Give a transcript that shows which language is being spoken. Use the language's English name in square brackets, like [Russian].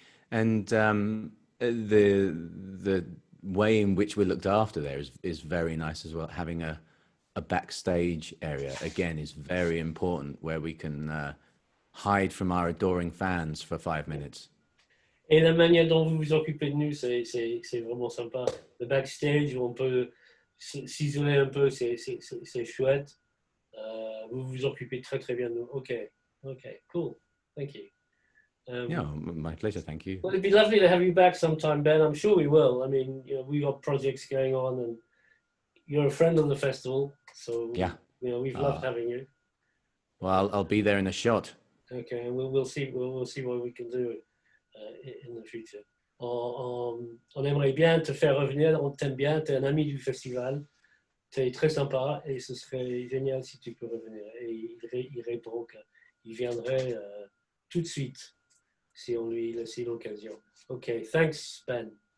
[English] And the way in which we're looked after there is very nice as well. Having a backstage area, again, is very important, where we can hide from our adoring fans for 5 minutes. [French] Et la manière dont vous vous occupez de nous, c'est vraiment sympa. Le backstage, où on peut s'isoler un peu, c'est chouette. Vous vous occupez très très bien de nous. [English] OK. OK. Cool. Thank you. Yeah, my pleasure. Thank you. Well, it'd be lovely to have you back sometime, Ben. I'm sure we will. I mean, we've got projects going on, and you're a friend of the festival, so Yeah. We've loved having you. Well, I'll be there in a shot. Okay, and we'll see what we can do in the future. [French] On aimerait bien te faire revenir. On t'aime bien. T'es un ami du festival. T'es très sympa, et ce serait génial si tu peux revenir. Et il répond qu'il viendrait tout de suite si on lui laisse l'occasion. [English] Okay, thanks, Ben.